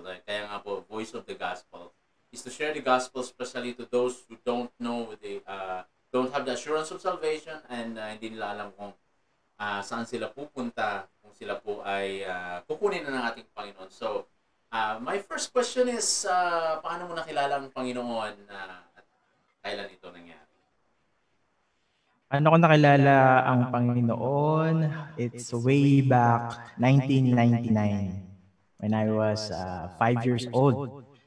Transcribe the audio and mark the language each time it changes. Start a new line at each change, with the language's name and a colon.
Filipino: Kaya nga po,
English: voice of the gospel is to share the gospel, especially to those who don't know don't have the assurance of salvation, and
Filipino: hindi nila alam kung saan sila pupunta kung sila po ay kukunin na ng ating Panginoon.
English: So, my first question is,
Filipino: paano mo nakilala ang Panginoon at kailan ito nangyari? Ano ko nakilala ang Panginoon?
English: It's way back 1999 when I was 5 years old.